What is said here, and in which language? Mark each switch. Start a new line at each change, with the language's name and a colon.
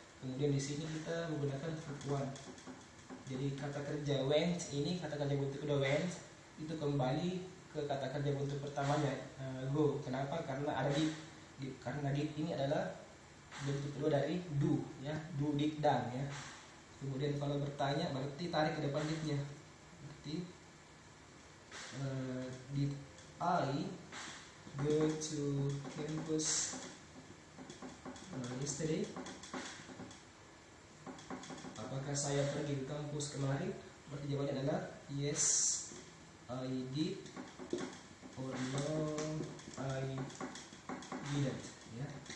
Indonesian: Kemudian di sini kita menggunakan verb one. Jadi kata kerja went ini, kata kerja bentuk kedua went, itu kembali ke kata kerja bentuk pertamanya go. Kenapa? Karena ada did. Karena did ini adalah bentuk kedua dari do ya, do, did, done ya. Kemudian kalau bertanya berarti tarik ke depan didnya. Berarti
English: did I go to campus yesterday?
Indonesian: Apakah saya pergi ke kampus kemarin? Berarti jawabannya adalah
English: yes, I did, or no, I didn't
Indonesian: ya.